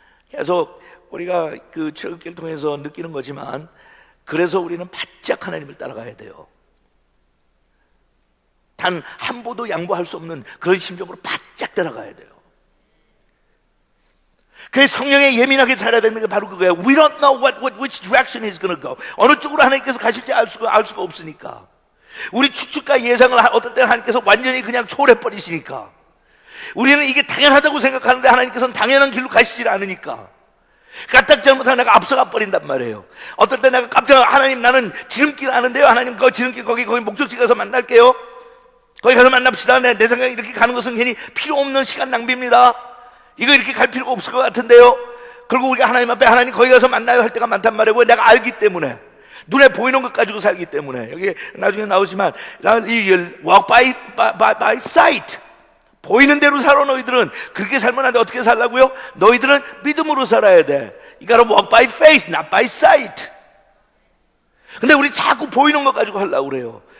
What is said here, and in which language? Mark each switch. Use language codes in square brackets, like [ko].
[ko] 계속 우리가 그 출애굽기를 통해서 느끼는 거지만, 그래서 우리는 바짝 하나님을 따라가야 돼요. 단 한 보도 양보할 수 없는 그런 심정으로 바짝 들어가야 돼요. 그래서 성령에 예민하게 자라야 되는 게 바로 그거예요. [en] We don't know which direction he's going to go. [ko] 어느 쪽으로 하나님께서 가실지 알 수가 없으니까. 우리 추측과 예상을 어떨 때는 하나님께서 완전히 그냥 초월해버리시니까. 우리는 이게 당연하다고 생각하는데 하나님께서는 당연한 길로 가시질 않으니까. 까딱 잘못하면 내가 앞서가 버린단 말이에요. 어떨 때 내가 깜짝 하나님 나는 지름길 아는데요. 하나님 그 지름길 거기 목적지 가서 만날게요. 거기 가서 만납시다. 내 생각에 이렇게 가는 것은 괜히 필요 없는 시간 낭비입니다. 이거 이렇게 갈 필요가 없을 것 같은데요. 그리고 우리가 하나님 앞에 하나님 거기 가서 만나요 할 때가 많단 말이에요. 왜? 내가 알기 때문에. 눈에 보이는 것 가지고 살기 때문에. 여기 나중에 나오지만 [en] walk by sight. [ko] 보이는 대로 살아. 너희들은 그렇게 살면 안 돼. 어떻게 살라고요? 너희들은 믿음으로 살아야 돼. [en] You gotta walk by faith, not by sight. [ko] 근데 우리 자꾸 보이는 것 가지고 하려고 그래요.